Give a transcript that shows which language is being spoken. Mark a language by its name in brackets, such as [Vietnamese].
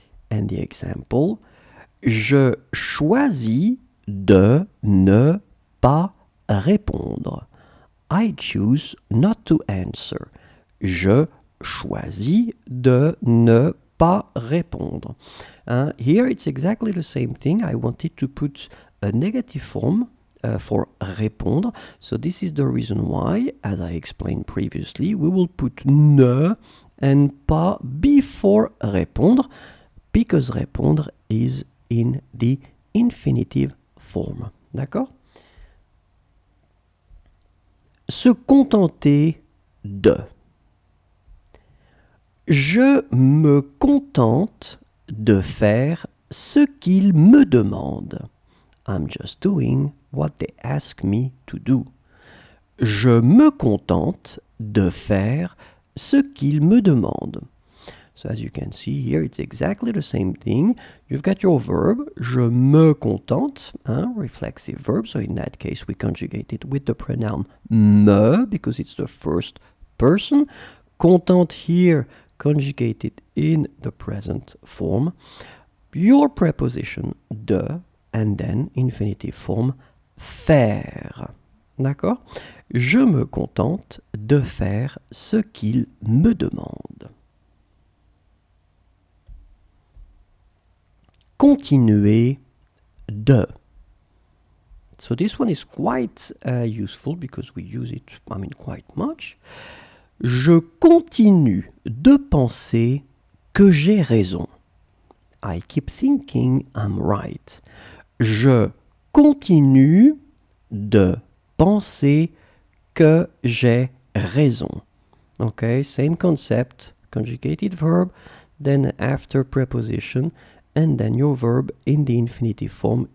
[English] And the example, [French] je choisis de ne pas répondre. [English] I choose not to answer. [French] Je choisis de ne pas répondre. [English] Here it's exactly the same thing. I wanted to put a negative form for répondre. So this is the reason why, as I explained previously, we will put ne and pas before répondre, because répondre is in the infinitive form. [French] D'accord? Se contenter de. Je me contente de faire ce qu'ils me demandent. [English] I'm just doing what they ask me to do. [French] Je me contente de faire ce qu'ils me demandent. [English] So as you can see here, it's exactly the same thing. You've got your verb, je me contente, reflexive verb. So in that case, we conjugate it with the pronoun me, because it's the first person. Contente here, conjugated in the present form. Your preposition de, and then infinitive form faire. [French] D'accord? Je me contente de faire ce qu'il me demande. Continuer de. [English] So this one is quite useful because we use it, quite much. [French] Je continue de penser que j'ai raison. [English] I keep thinking I'm right. [French] Je continue de penser que j'ai raison. [English] Okay, same concept, conjugated verb, then after preposition, and then your verb in the infinitive form.